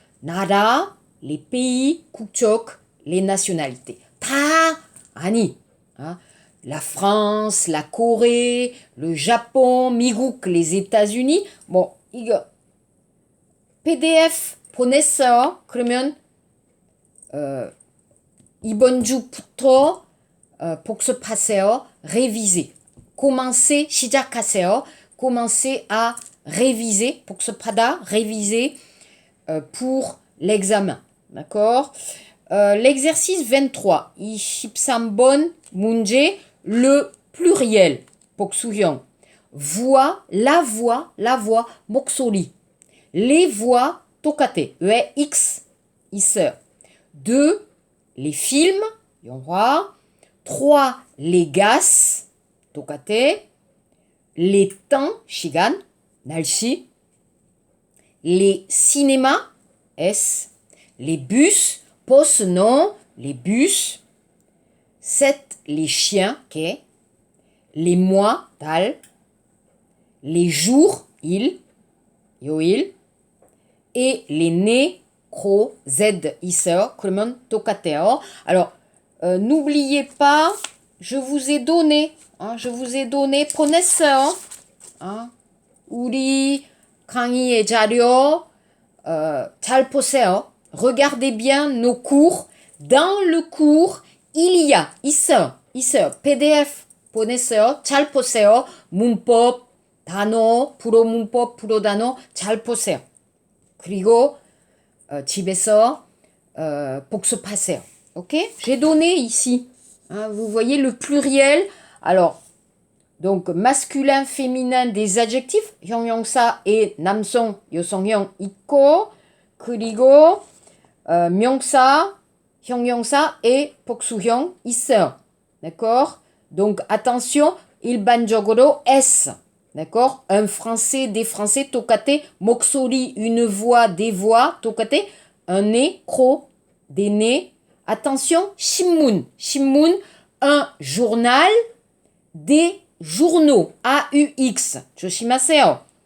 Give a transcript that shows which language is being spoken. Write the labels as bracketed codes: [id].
[fr] 나라, les pays, 국적, les nationalités. [ko] 다 아니. [fr] La France, la Corée, le Japon, 미국, les États-Unis. [ko] Bon, 이거 PDF 보냈어요. 그러면 이번 주부터 복습하세요. [fr] réviser. commencez, 시작하세요. commencez à réviser, 복습하다, réviser pour l'examen. D'accord? L'exercice 23. [ko] 23번 문제, le pluriel, 복수형. [fr] voix, la voix, 목소리. les voix, 똑같아. [ko] 왜 X 있어요. 2. [fr] les films, 영화. 3. les gaz, 똑같아. les temps, 시간, 날씨. les cinémas, S. les bus, poste, non, les bus. 7. les chiens, 개. les mois, 달. les jours, 일, 요일. et les nez, [ko] 코, Z 있어요. 그러면 똑같아요. [fr] Alors, n'oubliez pas, je vous ai donné, 보냈어요. [ko] 우리 강의의 자료 잘 보세요. [fr] Regardez bien nos cours. Dans le cours, il y a, 있어요. [ko] PDF 보냈어요. 잘 보세요. 문법, 단어, 불어 문법, 불어 단어 잘 보세요. 그리고 집에서 복습하세요. [fr] Ok? J'ai donné ici. Vous voyez le pluriel. Alors, donc masculin, féminin des adjectifs. [ko] 형용사 et 남성, 여성형 있고 그리고 명사, 형용사 et 복수형 있어요. [fr] D'accord? Donc attention, 일반적으로 S. D'accord? Un français, des français, 똑같아. 목소리, une voix, des voix, 똑같아. Un nez, croc, des nez. Attention, 신문, un journal, des journaux, AUX. 조심하세요.